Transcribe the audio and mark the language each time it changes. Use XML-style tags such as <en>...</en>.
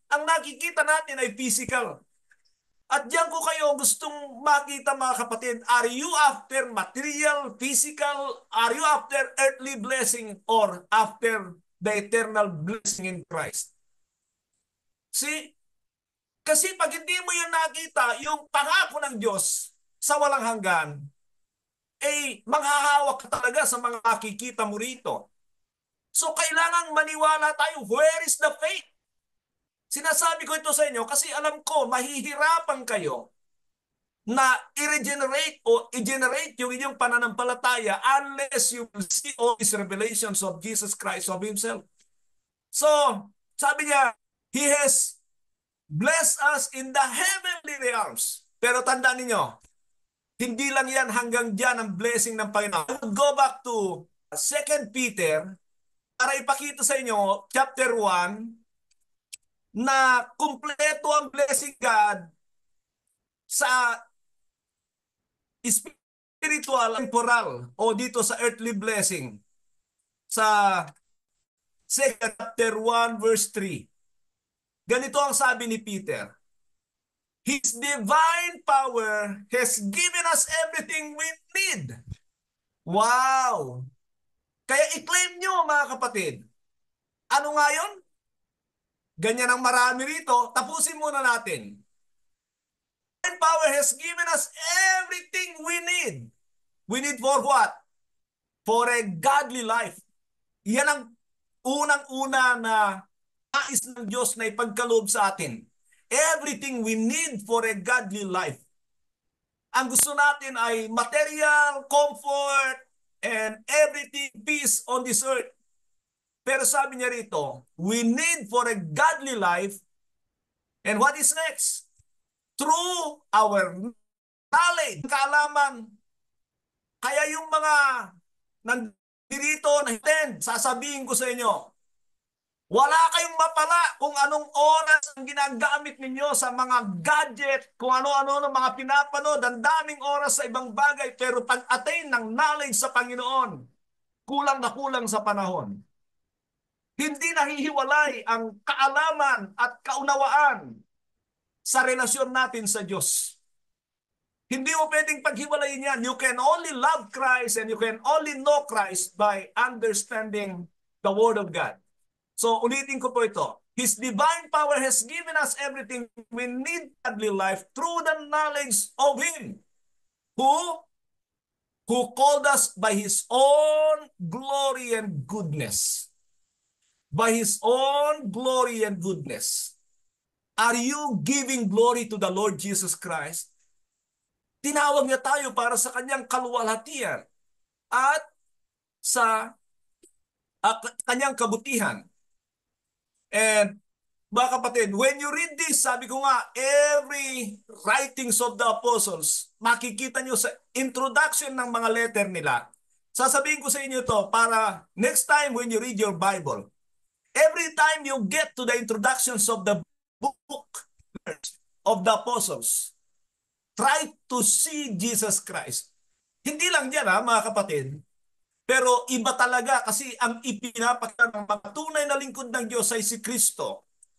<tl>Ang nakikita natin ay physical. At diyan ko kayo gustong makita, mga kapatid.</tl> <en>Are you after material, physical? Are you after earthly blessing or after the eternal blessing in Christ? See?</en> <tl>Kasi pag hindi mo yun nakita, yung pangako ng Diyos sa walang hanggan, manghahawak ka talaga sa mga nakikita mo rito. So kailangang maniwala tayo.</tl> <en>Where is the faith?</en> <tl>Sinasabi ko ito sa inyo kasi alam ko mahihirapan kayo na i-regenerate o i-generate yung inyong pananampalataya</tl> <en>unless you will see all these revelations of Jesus Christ of Himself. So,</en> <tl>sabi niya,</tl> <en>He has blessed us in the heavenly realms.</en> <tl>Pero tandaan niyo, hindi lang yan hanggang dyan ang blessing ng Panginoon.</tl> <en>I would go back to 2 Peter</en> <tl>para ipakita sa inyo, chapter 1, na kumpleto ang blessing God sa spiritual, temporal, o dito sa earthly blessing. Sa 2 chapter 1 verse 3. Ganito ang sabi ni Peter.</tl> <en>His divine power has given us everything we need.</en> <tl>Wow! Kaya i-claim nyo, mga kapatid. Ano nga yun? Ganyan ang marami rito. Tapusin muna natin.</tl> <en>power has given us everything we need. We need for what? For a godly life.</en> <tl>Yan ang unang-una na nais ng Diyos na ipagkaloob sa atin.</tl> <en>Everything we need for a godly life.</en> <tl>Ang gusto natin ay</tl> <en>material, comfort, and everything peace on this earth.</en> <tl>Pero sabi niya rito,</tl> <en>we need for a godly life. And what is next? Through our knowledge, kaalaman.</en> <tl>Kaya yung mga nandito na attend, sasabihin ko sa inyo, wala kayong mapala kung anong oras ang ginagamit ninyo sa mga gadget, kung ano-ano ng mga pinapanood, ang daming oras sa ibang bagay, pero pag-attain ng knowledge sa Panginoon, kulang na kulang sa panahon. Hindi nahihiwalay ang kaalaman at kaunawaan sa relasyon natin sa Diyos. Hindi mo pwedeng paghiwalayin yan.</tl> <en>You can only love Christ and you can only know Christ by understanding the Word of God.</en> <tl>So ulitin ko po ito.</tl> <en>His divine power has given us everything we need in godly life through the knowledge of Him who called us by His own glory and goodness. By His own glory and goodness. Are you giving glory to the Lord Jesus Christ?</en> <tl>Tinawag niya tayo para sa kanyang kaluwalhatian at sa kanyang kabutihan. And mga kapatid,</tl> <en>when you read this,</en> <tl>sabi ko nga,</tl> <en>every writings of the apostles,</en> <tl>makikita nyo sa introduction ng mga letter nila. Sasabihin ko sa inyo to para</tl> <en>next time when you read your Bible, every time you get to the introductions of the book of the apostles, try to see Jesus Christ.</en> <tl>Hindi lang yan mga kapatid, pero iba talaga kasi ang ipinapakita ng mga tunay na lingkod ng Diyos ay si Kristo.</tl>